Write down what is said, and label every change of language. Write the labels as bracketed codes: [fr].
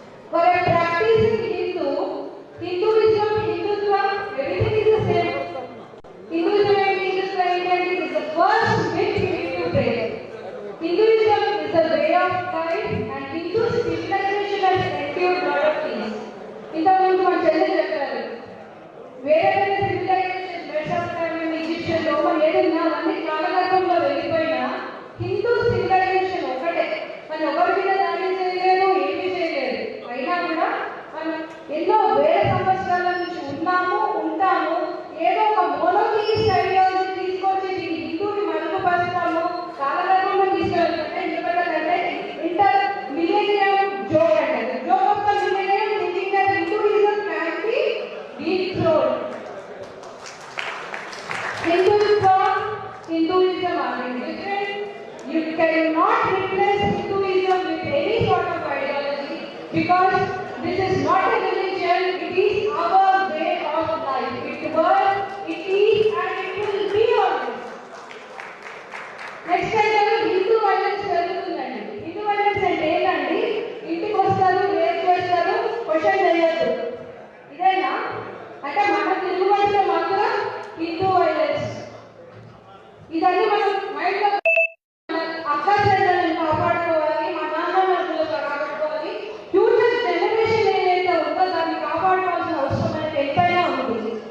[en] For a practicing Hindu, Hinduism, Hindutva everything is the same. Hinduism and Hindutva is the first myth we need to break. Hinduism is a way of life and Hindu civilization has endured lot of things. [te] ఇంతకుముందు మన చెల్లెలు చెప్పారు, వేరే వేరే civilisation మెసోపొటామియన్, Egyptian, Roman ఏదైనా అన్ని కాలగర్భంలో వెళ్ళిపోయినా హిందూ సివిలైజేషన్ ఒకటే. మనం ఒకరి మీద దాడి చేయలేదు, ఏమీ చేయలేదు. అయినా కూడా మనం ఎన్నో వేల సంవత్సరాల నుంచి ఉన్నాము, ఉంటాము. ఏదో ఒక మోనోథియిస్ట్ ఐడియాలజీ తీసుకొచ్చి దీన్ని హిందూని మరుగుపరుస్తాము, కాలగర్భంలో తీసుకెళ్తుంటే ఎందుకంటే ఇంటర్ మిలేనియం జోక్ అంటే [en] Joke of the millennium thinking that Hinduism can be dethroned. Hinduism are different. You cannot replace Hinduism with any sort of ideology because this is not a religion, it is our way of life. It was, it is and it will be always. [te] Next అంటే Hindu violence జరుగుతుందండి. Hindu violence అంటే ఏంటండి? ఇంటికి వస్తారు, రేపు చేస్తారు, question చేయొద్దు. ఇదేనా అంటే మన తెలుగు భాషలో మాత్రం హిందూ వైలెన్స్. ఇదన్నీ మనం మైండ్లో అక్క చెల్లెలను కాపాడుకోవాలి, మా నాన్నలను కాపాడుకోవాలి, ఫ్యూచర్ జనరేషన్ ఏదైతే ఉందో దాన్ని కాపాడుకోవాల్సిన అవసరం అనేది ఎంతైనా ఉంది.